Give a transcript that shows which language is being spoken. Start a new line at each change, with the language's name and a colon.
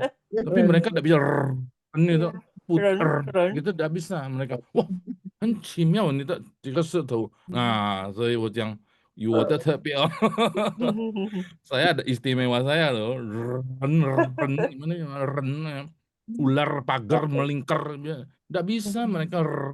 Indonesian: Tapi mereka tidak bisa ren itu putar gitu tidak bisa mereka.
Chinese: Wah, 很奇妙，你的这个舌头啊，所以我讲有我的特别哦。
Indonesian: saya ada istimewa saya loh. Ren, gimana ya ren, ular pagar melingkar, tidak bisa mereka.